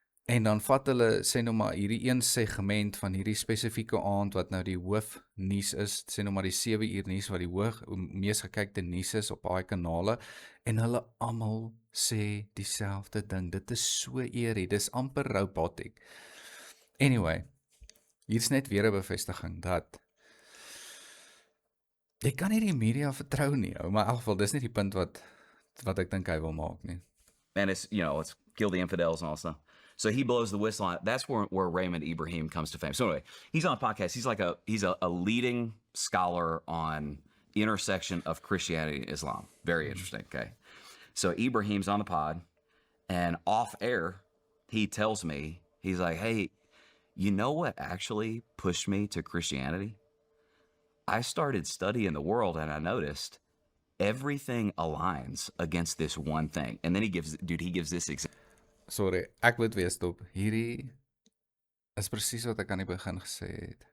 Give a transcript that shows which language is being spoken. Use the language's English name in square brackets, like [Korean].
[Afrikaans] En dan vat hulle sê nou maar hierdie een segment van hierdie spesifieke aand wat nou die hoofnuus is, sê nou maar die 7 uur nuus wat die mees gekykte nuus is op daai kanale en hulle almal sê dieselfde ding. Dit is so eerie, dis amper robotic. Anyway, hier's net weer 'n bevestiging dat jy kan nie die media vertrou nie, maar in elk geval dis nie die punt wat ek dink hy wil maak nie. [English] And it's, let's kill the infidels and all stuff. So he blows the whistle on it. That's where Raymond Ibrahim comes to fame. So anyway, he's on a podcast. He's a leading scholar on the intersection of Christianity and Islam. Very interesting. Okay. So Ibrahim's on the pod, and off air, he tells me, he's like, hey, you know what actually pushed me to Christianity? I started studying the world and I noticed everything aligns against this one thing. And then he gives this example. [Afrikaans] Sorry, ek moet weer stop. Hierdie is presies wat ek aan die begin gesê het.